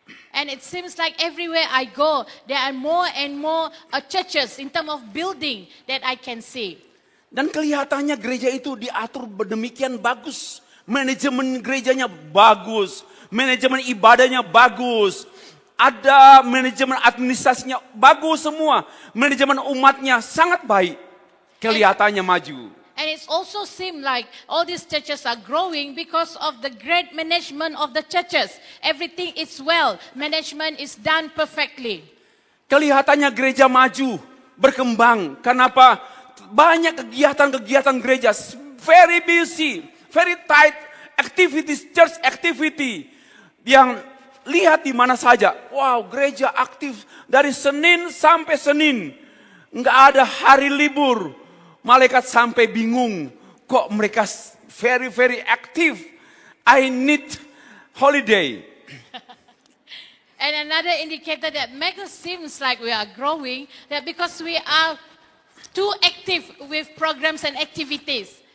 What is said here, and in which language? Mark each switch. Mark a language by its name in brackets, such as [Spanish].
[English] And it seems like everywhere I go, there are more and more churches in terms of building that I can see. [Indonesian] Dan kelihatannya gereja itu diatur demikian bagus. Manajemen gerejanya bagus. Manajemen ibadahnya bagus. Ada manajemen administrasinya bagus semua. Manajemen umatnya sangat baik. Kelihatannya maju. [English] And it also seems like all these churches are growing because of the great management of the churches. Everything is well. Management is done perfectly. [Indonesian] Kelihatannya gereja maju, berkembang. Kenapa? Banyak kegiatan-kegiatan gereja. [English] Very busy, very tight activities, church activity. [Indonesian] Yang lihat di mana saja. Wow, gereja aktif dari Senin sampai Senin. Nggak ada hari libur. Malaikat sampai bingung. Kok mereka [English] very, very active. I need holiday. And another indicator that makes us seems like we are growing, that because we are too active with programs and activities.